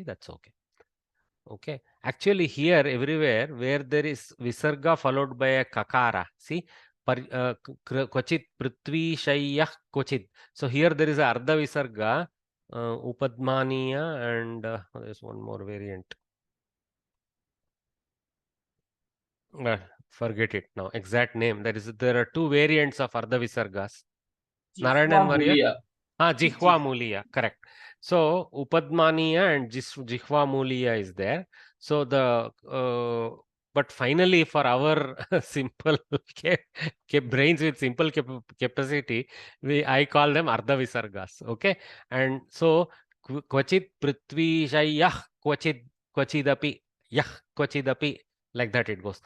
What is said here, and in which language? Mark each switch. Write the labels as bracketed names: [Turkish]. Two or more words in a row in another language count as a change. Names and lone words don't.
[English] That's okay. Okay. Actually, here everywhere where there is Visarga followed by a Kakara, see, [Sanskrit] Kvachit Prithvi Shayyah Kvachit. [English] So here there is a Ardha Visarga, Upadmaniya, and there's one more variant. Forget it now. Exact name. There are two variants of Ardha Visargas. Narayanan Varya. Jihva Muliya, correct. So Upadmaniya and Jihva Muliya is there. So but finally for our simple brains with simple capacity, I call them Ardha Visargas. Okay, and so [Sanskrit] Kvachit Prithvi Shayah Kvachidapi Yah Kvachidapi, [English] like that it goes.